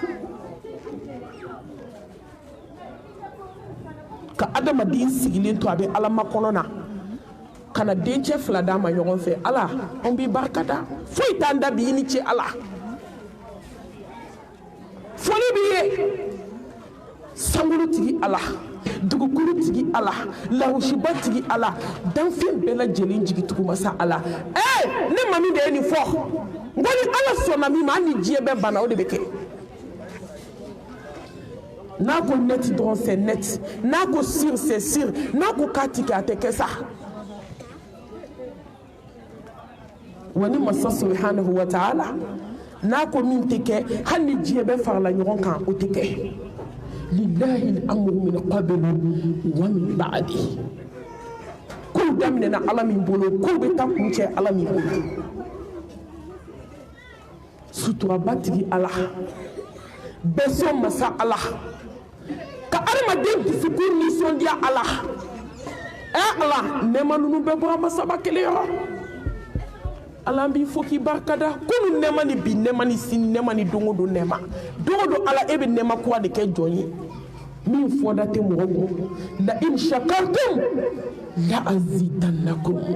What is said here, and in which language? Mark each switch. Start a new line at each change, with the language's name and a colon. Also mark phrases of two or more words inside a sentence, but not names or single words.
Bambara: ka adamaden sigilen to a bɛ ala makɔnɔ na ka na dencɛ 2 d'a ma ɲɔgɔn fɛ ala an b'i barikada foyi t'an da bi i ni ce ala foli b'i ye sankolo tigi ala dugukolo tigi ala lahushiba tigi ala danfɛn bɛɛ lajɛlen jigitugu masa ala ne ma min de ye nin fɔ n ko ni ala sɔnna min ma hali ni diɲɛ bɛɛ banna o de bɛ kɛ n'a ko net dɔrɔn
French: c'est net
Bambara: n'a ko sur
French: c'est sur
Bambara: n'a ko k'a ti kɛ a tɛ kɛ sa wa ni masa
Arabic: سبحانه وتعالى
Bambara: n'a ko min tɛ kɛ hali ni diɲɛ bɛɛ farala ɲɔgɔn kan o tɛ kɛ
Arabic: لله الأمر من قبل ومن بعد
Bambara: kow daminɛna ala min bolo kow bɛ taa kuncɛ ala min bolo suturaba tigi ala bɛɛ sɔn masa ala ka adamaden dusukun nisɔndiya ala ala nɛɛma ninnu bɛɛ bɔra masaba kelen yɔrɔ ala b'i fo k'i barikada kunu nɛɛma ni bi nɛɛma ni sini nɛɛma ni don o don nɛɛma don o don ala e bɛ nɛɛma kura de kɛ jɔn ye min fɔda tɛ mɔgɔ kun la
Arabic: إن شكرتم لأزيدنكم